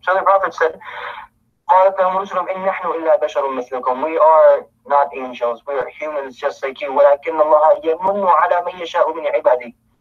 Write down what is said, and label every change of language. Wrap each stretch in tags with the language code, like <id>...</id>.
<en>So the prophet said,</en> <ar>قالت لهم رسلهم إن نحن إلا بشر مثلكم.</ar> <en>We are not angels, we are humans just like you.</en> <ar>ولكن الله يمن على من يشاء من عباده.</ar>